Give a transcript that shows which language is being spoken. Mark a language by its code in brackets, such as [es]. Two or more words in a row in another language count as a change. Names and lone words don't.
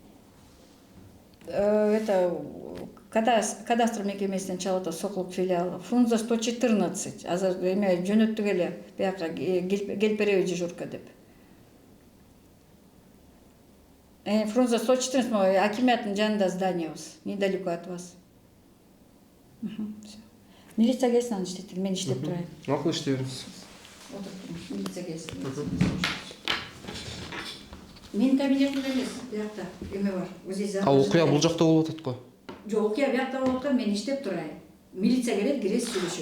[ky] Это кадастр мекемесинен чалып атат, Сокулук филиалы. Фрунзе 114. Азыр эме жөнөттүк эле. Бияка келип береби дежурка деп. Фрунзе 114 мой акиматтын жанында зданиябыз, [ru] недалеко от вас. [ky] Милиция келсин, аны иштетели, мен иштеп турайын. Макул иштей бериңиз. Милиция келсин. Менин кабинетимде эмес, биякта эме бар. Окуя бул жакта болуп атат го. Жок, окуя биякта болуп аткан, мен иштеп турайын. Милиция келет, киресиз, сүйлөшөбүз.